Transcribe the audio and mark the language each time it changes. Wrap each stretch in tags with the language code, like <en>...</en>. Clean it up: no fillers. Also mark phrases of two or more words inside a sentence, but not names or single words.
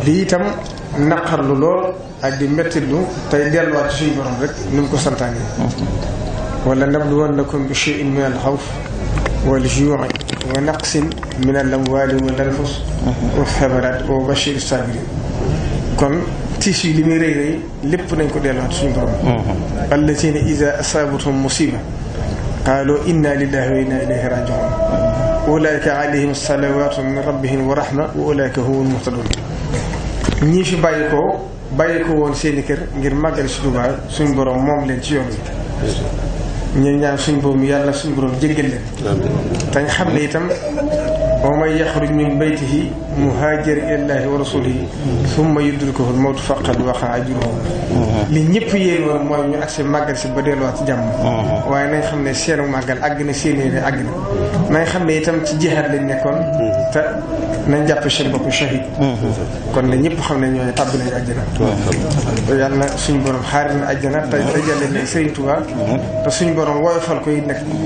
<wo>lii itam naqarlu lool ak di mettitlu tey delluwaat ci suñu borom rek ni mu ko santaane</wo> <ar>ولنبلونكم بشيء من الخوف والجوع ونقص من الأموال والأنفس والثمرات وبشر الصابرين</ar> <wo>kon tiis yi li muy rëy rëy lépp nañ ko delluwaat suñu</wo> <ar>borom الذين إذا أصابتهم مصيبة قالوا إنا لله وإنا إليه راجعون أولئك عليهم صلوات من ربهم ورحمة وأولئك هم المهتدون</ar> <wo>ñii fi bàyyi ko woon seeni kër ngir màggal si Tuubaa suñu borom moom leen ci yoon wi ñu ñaan suñu borom yàlla suñu borom jéggal leen te ñu xam ne itam</wo> <ar>ومن يخرج من بيته مهاجرا إلى الله ورسوله ثم يدركه الموت فقد وقع أجره</ar> <wo>li ñëpp yéen woon mooy ñu agsi màggal si ba delluwaat ci jàmm waaye nañ xam ne seenu màggal àgg na seen yéene àgg na nañ xam ne itam ci jihaad lañ nekkoon te nañ jàpp seen bopp shahid kon ne ñëpp xam ne ñooñu tàbbi nañu àjjana yàlla na suñu borom xaari na àjjana te dajale ne Sëriñ Tuubaa te suñu borom woyofal ko it nag</wo>